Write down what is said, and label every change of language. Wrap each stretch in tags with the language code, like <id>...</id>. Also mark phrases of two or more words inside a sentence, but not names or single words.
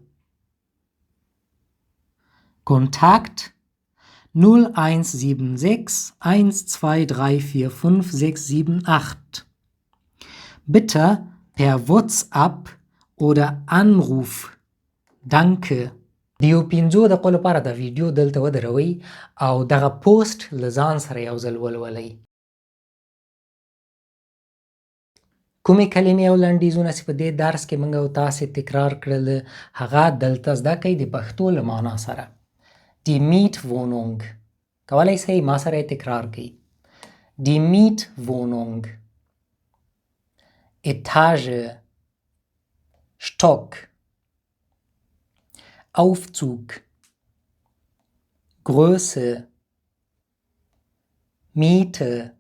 <de>Kontakt 0176 12345 Bitte per WhatsApp oder Anruf. Danke.</de> <ps>د یو 5 دقیقو لپاره دا ویډیو دلته ودروئ او دغه پوسټ له ځان سره یو ځل ولولئ. کومې کلمې او لنډیزونه چې په دې درس کې موږ او تاسې تکرار کړل هغه دلته زده کړئ د پښتو له معنا سره.</ps> <de>Die Mietwohnung.</de> <ps>کولی شئ ما سره یې تکرار کړئ.</ps> <de>Die Mietwohnung. Etage. Stock. Aufzug. Größe. Miete.</de>